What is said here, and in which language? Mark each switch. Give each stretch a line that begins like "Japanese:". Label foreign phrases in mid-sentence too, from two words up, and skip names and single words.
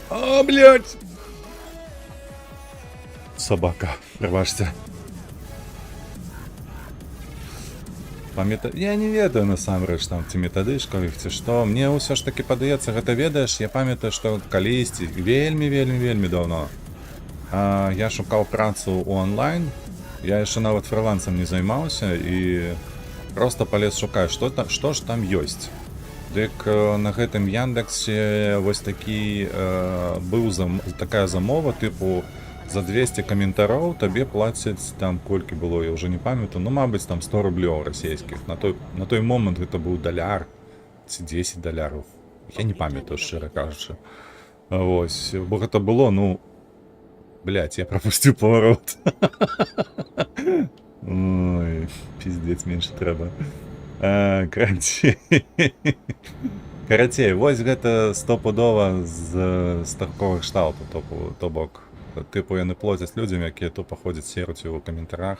Russian: А, блядь! Собака, пробачте.
Belarusian: Я не ведаю насамрэч там ці метадычкаў іх ці што. Мне ўсё ж таки падаецца, гэта ведаеш, я памятаю, што калісьці вельмі даўно я шукаў працу ў онлайн. Я яшчэ нават фрылансам не займаўся і просто палез шукаць, што ж там ёсць. Дык на гэтым Яндексе вось такі быў такая замова тыпу за 200 каментароў табе плацяць там колькі было, я ўжо не памятаю, ну мабыць там 100 рублёў расійскіх. На той момант гэта быў даляр ці 10 даляраў. Я не памятаю, шчыра кажучы. Вось, бо гэта было, ну, блядь, я пропусціў поворот.
Russian: Ой, пиздец, меньше трэба.
Belarusian: Карацей, вось гэта стопудова з такого кшталту, то бок, типу яны плоцяць людзям, якія тупа ходзяць серуць у каментарах.